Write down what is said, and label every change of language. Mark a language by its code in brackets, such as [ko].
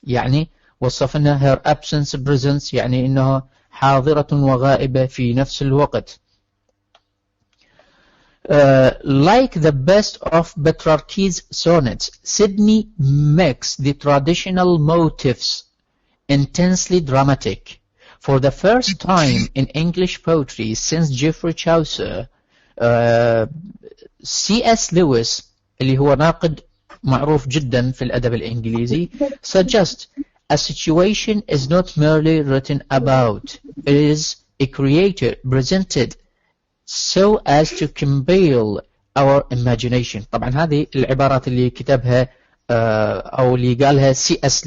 [ar] يعني وصفنا [en] her absence presence [ar] يعني إنه حاضرة وغائبة في نفس الوقت. [en] Like the best of Petrarch's sonnets, Sidney makes the traditional motifs intensely dramatic. For the first time in English poetry since Geoffrey Chaucer, C.S. Lewis [ar] اللي هو ناقد معروف جدا في الأدب الإنجليزي [en] suggests a situation is not merely written about, it is created, presented so as to compel our imagination. [ar] طبعا هذه العبارات اللي كتبها أو اللي قالها C.S.